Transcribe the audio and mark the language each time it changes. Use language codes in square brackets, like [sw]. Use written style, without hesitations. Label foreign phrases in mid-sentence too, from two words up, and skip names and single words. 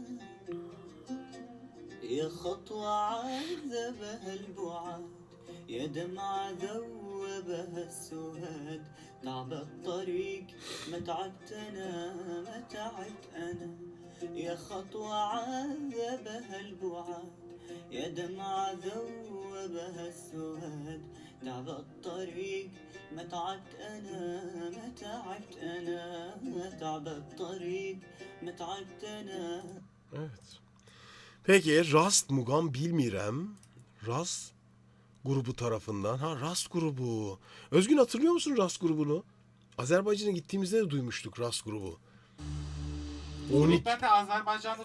[ar] يا خطوة عذبها البعاد يا دمعة ذوبها السهاد تعب الطريق ما تعبت أنا ما تعبت أنا يا خطوة عذبها البعاد يا دمعة ذوبها السهاد تعب الطريق ما تعبت أنا ما تعبت أنا ما تعب الطريق ما تعبت أنا. [tr] Evet. [az] Peki Rast Mugam bilmirem. [tr] Rast grubu tarafından. Rast grubu. Özgün hatırlıyor musun Rast grubunu? Azerbaycan'a gittiğimizde de duymuştuk Rast grubu. 12. Ben de Azerbaycan'da